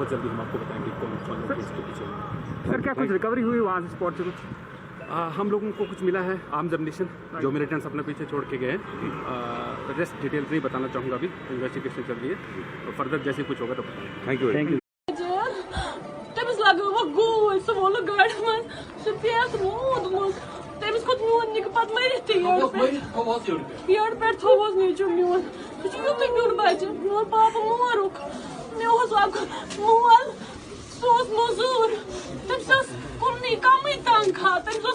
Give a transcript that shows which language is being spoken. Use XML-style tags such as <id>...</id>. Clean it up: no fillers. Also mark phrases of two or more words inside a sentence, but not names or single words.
<hi>बहुत जल्दी हम आपको बताएंगे कौन लोग इसके पीछे। सर क्या कुछ रिकवरी हुई वहाँ से स्पॉट से कुछ? हम लोगों को कुछ मिला है,</hi> <en>arms ammunition</en> <hi>जो मिलिटेंट्स अपने पीछे छोड़ के गए हैं।</hi> <en>rest detail</en> <hi>नहीं बताना चाहूँगा, अभी इन्वेस्टिगेशन चल रही है, तो फर्दर जैसे कुछ होगा तो बताएंगे।</hi> <en>thank you.</en> <ks>तमिस खोत मोन निक पत मरित पेड़ पे थोस नीचो मोन युत म्यून बच्चे मोन पाप मोरुक मे मोल सोस मजूर तमिस कुमनी कम तनखा तमिस</ks>